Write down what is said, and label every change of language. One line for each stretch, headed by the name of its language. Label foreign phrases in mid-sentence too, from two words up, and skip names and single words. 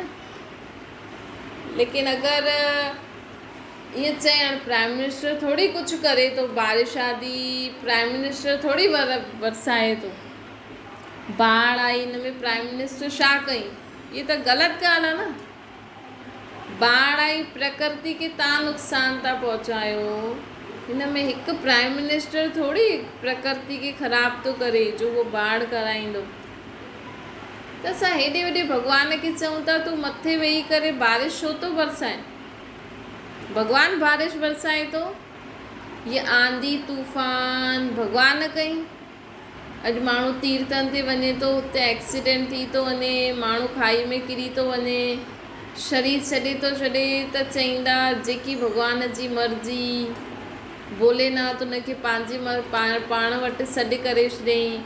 Sindhi: लेकिन अगरि ईअं चए हाणे
English: prime minister
Sindhi: थोरी कुझु करे थो, बारिश आदि
English: prime minister
Sindhi: थोरी बरसाए थो, बाढ़ आई हिन में
English: prime minister
Sindhi: छा कई? ये त ग़लति ॻाल्हि आहे न। बाढ़ आई, प्रकृति खे तव्हां नुक़सान था पहुचायो। हिन में हिकु
English: prime minister
Sindhi: थोरी प्रकृति खे ख़राब थो करे जो उहो बाढ़ कराईंदो। त असां हेॾे वॾे भॻवान खे चऊं था तूं मथे वेही करे बारिश छो थो बरसाए? भॻवानु बारिश बरसाए थो। ये आंधी तूफ़ान भॻवानु कई। अॼु माण्हू तीर्थनि ते वञे थो, हुते एक्सीडेंट थी थो वञे, माण्हू खाई में किरी थो वञे, शरीर छॾे थो छॾे, त चईंदा जेकी भॻवान जी मर्ज़ी, भोलेनाथ उनखे पंहिंजी पाण वटि सॾु करे छॾियईं।